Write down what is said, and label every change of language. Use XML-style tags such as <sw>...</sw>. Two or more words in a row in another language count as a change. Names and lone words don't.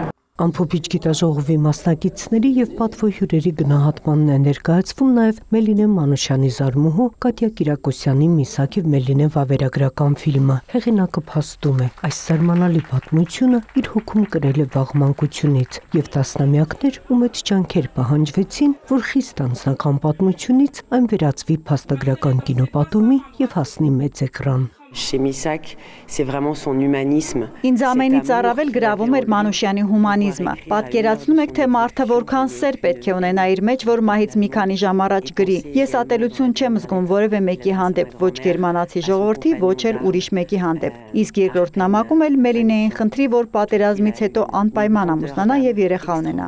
<hy>Ամփոփիչ գիտաժողովի մասնակիցների եւ պատվոհյուրերի գնահատմանն է ներկայացվում նաեւ Մելինե Մանուշյանի զարմուհու Կատյա Կիրակոսյանի «Միսակ եւ Մելինե» վավերագրական ֆիլմը։ Հեղինակը փաստում է, այս զարմանալի պատմությունը իր հոգում կրել է վաղ մանկությունից եւ տասնամյակներ ու մեծ ջանքեր պահանջվեցին, որ խիստ անձնական պատմությունից այն վերածվի փաստագրական կինոպատումի եւ հասնի մեծ էկրան։</hy> <fr>Chez Misak, c'est vraiment son humanisme.</fr> <hy>Ինձ ամենից առավել գրավում էր Մանուշյանի հումանիզմը։ Պատկերացնում եք, թե մարդը որքան սեր պետք է ունենա իր մեջ, որ մահից մի քանի ժամ առաջ գրի։ Ես ատելություն չեմ զգում որևէ մեկի հանդեպ, ոչ գերմանացի ժողովրդի, ոչ էլ ուրիշ մեկի հանդեպ։ Իսկ երկրորդ նամակում էլ Մելինեին խնդրի, որ պատերազմից հետո անպայման ամուսնանա եւ երեխա ունենա։</hy>